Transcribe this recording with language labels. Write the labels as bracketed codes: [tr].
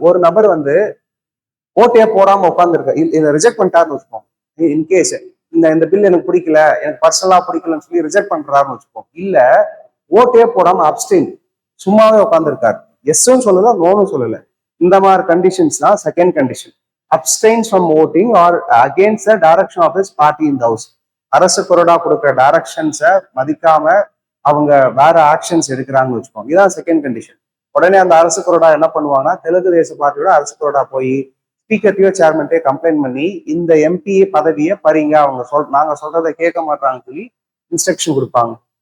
[ta] ஒரு நபர் வந்து ஓட்டே போடாம உட்காந்துருக்க இதை ரிஜெக்ட் பண்ணிட்டாருன்னு வச்சுக்கோங்க. இன்கேஸ் இந்த பில் எனக்கு பிடிக்கல, எனக்கு பர்சனலா பிடிக்கலன்னு சொல்லி ரிஜெக்ட் பண்றாருன்னு வச்சுக்கோங்க. இல்ல ஓட்டே போடாம அப்ஸ்டெயின் சும்மாவே உட்காந்துருக்காரு, எஸ்ஸும் சொல்லல நோனும் சொல்லல, இந்த மாதிரி கண்டிஷன்ஸ் தான் second condition. [en] abstains from voting or against the direction of his party in the house. [ta] அரசு கொறடா கொடுக்குற டைரக்ஷன்ஸை மதிக்காம அவங்க வேற ஆக்ஷன்ஸ் எடுக்கிறாங்கன்னு வச்சுக்கோங்க, இதுதான் செகண்ட் கண்டிஷன். உடனே அந்த அரசு கொறடா என்ன பண்ணுவாங்கன்னா தெலுங்கு தேச பார்ட்டியோட அரசு கொறடா போய் ஸ்பீக்கர்டையோ சேர்மன்ட்டையோ கம்ப்ளைண்ட் பண்ணி இந்த எம்பி பதவியை பறிங்க, அவங்க நாங்க சொல்றதை கேட்க மாட்டாங்கன்னு சொல்லி இன்ஸ்ட்ரக்ஷன் கொடுப்பாங்க.